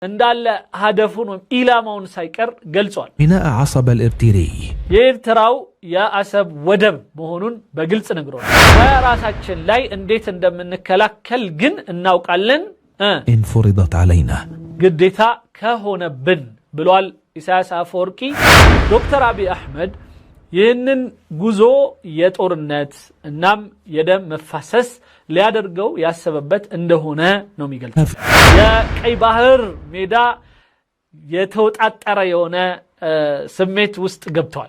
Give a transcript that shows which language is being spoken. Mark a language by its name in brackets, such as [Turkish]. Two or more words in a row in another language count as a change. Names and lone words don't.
[Amharic] እንዳለ ሀደፉን ኢላማውን ሳይቀር ገልጿል [Arabic] بناء عصب الإرتري [Amharic] የኤርትራው የአሰብ ወደብ መሆኑን በግልጽ ነግሯል በራሳችን ላይ እንዴት እንደምንከላከል ግን እናውቃለን [Arabic] إن فرضت علينا [Amharic] ግዴታ ከሆነብን ብሏል ኢሳያስ አፈወርቂ ዶክተር አብይ አህመድ ይህንን ጉዞ የጦርነት እናም የደም መፋሰስ ሊያደርገው ያሰበበት እንደሆነ ነው የሚገልጸው የቀይ ባህር ሜዳ የተወጣጣረ የሆነ ስሜት ውስጥ ገብቷል